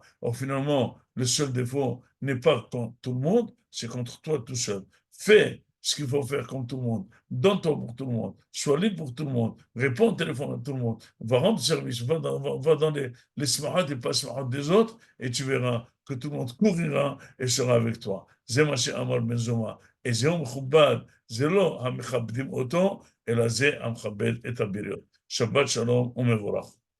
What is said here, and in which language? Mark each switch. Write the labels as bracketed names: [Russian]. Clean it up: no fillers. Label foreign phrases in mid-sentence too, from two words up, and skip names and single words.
[French] Or, finalement, le seul défaut n'est pas contre tout le monde, c'est contre toi tout seul. Fais ce qu'il faut faire comme tout le monde. Donne-toi pour tout le monde. Sois libre pour tout le monde. Réponds au téléphone à tout le monde. Va rendre service. Va dans les smarats et pas smarats des autres et tu verras que tout le monde courira et sera avec toi. [Hebrew] זה מה שאמר בן זומא. איזה מכובד, זה לא המכבדים אותו, אלא זה המכבד את הבריות. שבת שלום ומבורך.